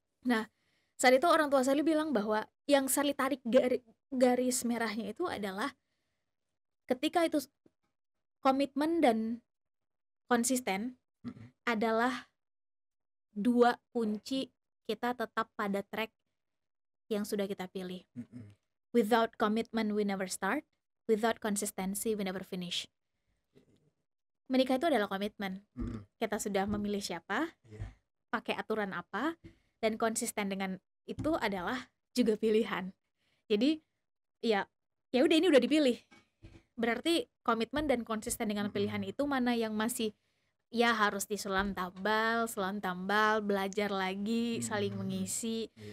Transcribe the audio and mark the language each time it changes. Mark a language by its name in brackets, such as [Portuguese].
[Indonesian] Nah, saat itu orang tua Sally bilang bahwa yang Sally tarik garis merahnya itu adalah ketika itu komitmen dan konsisten adalah 2 kunci kita tetap pada track yang sudah kita pilih. [English] Without commitment we never start, without consistency we never finish. [Indonesian] Menikah itu adalah komitmen. Kita sudah memilih siapa, pakai aturan apa, dan konsisten dengan itu adalah juga pilihan. Jadi ya udah, ini udah dipilih. Berarti komitmen dan konsisten dengan pilihan itu mana yang masih ya harus disulam tambal, belajar lagi, saling mengisi.